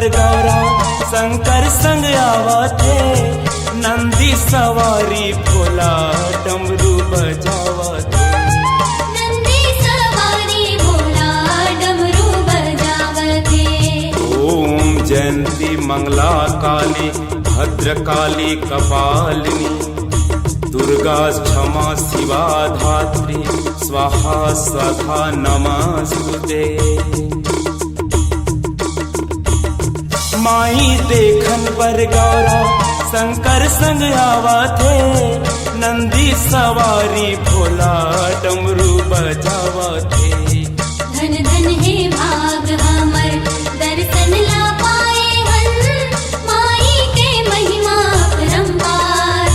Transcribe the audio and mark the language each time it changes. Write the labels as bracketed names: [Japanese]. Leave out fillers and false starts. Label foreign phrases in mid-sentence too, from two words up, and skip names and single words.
[Chhattisgarhi] गौरा शंकर संग आवते, नंदी सवारी भोला डमरू बजावते। नंदी सवारी भोला डमरू बजावते। [Sanskrit] ओम जयंती मंगला काली भद्र काली कपालिनी, दुर्गा क्षमा शिवा धात्री, स्वाहा स्वधा नमस्तुते। [Chhattisgarhi] माई देखन पर गौरा शंकर संग आवते, नंदी सवारी भोला डमरू बजावते। धन धन हे भाग हमर दर्शन ला पाए हन, माई के महिमा परम्पार।